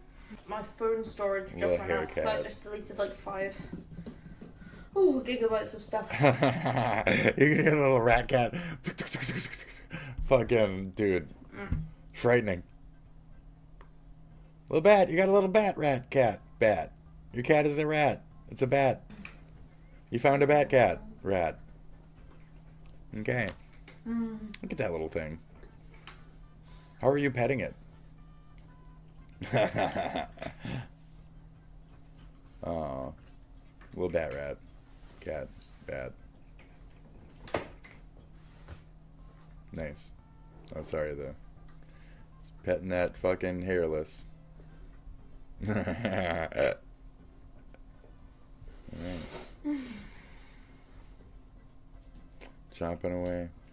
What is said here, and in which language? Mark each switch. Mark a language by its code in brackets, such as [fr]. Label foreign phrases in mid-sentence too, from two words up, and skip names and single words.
[en] My phone storage just ran out. So I just deleted like 5. Oh, gigabytes of stuff. You can hear a little rat cat. Fucking dude. Frightening. Little bat. You got a little bat, rat, cat, bat. Your cat is a rat. It's a bat. You found a bat cat, rat. Okay. Look at that little thing. How are you petting it? Oh. Little bat rat. Cat. Bat. Nice. Oh, sorry, though. It's petting that fucking hairless. Alright. Chopping away.